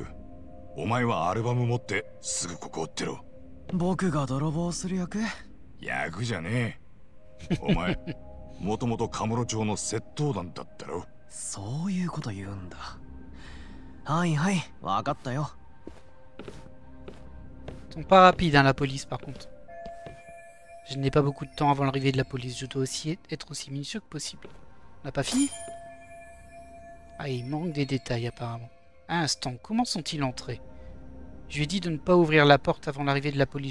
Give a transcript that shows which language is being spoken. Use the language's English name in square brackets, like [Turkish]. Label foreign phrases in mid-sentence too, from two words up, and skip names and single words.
[Japanese] お前はアルバム持ってすぐここ追ってろ。僕が泥棒する役？役じゃねえ。お前もともとカムロ町の窃盗団だったろ。そういうこと言うんだ。はいはい、わかったよ。 [French] Ils sont pas rapides, hein, la police, par contre. Je n'ai pas beaucoup de temps avant l'arrivée de la police. Je dois aussi être aussi minutieux que possible. On n'a pas fini? Ah, il manque des détails, apparemment. Un instant, comment sont-ils entrés? Je lui ai dit de ne pas ouvrir la porte avant l'arrivée de la police.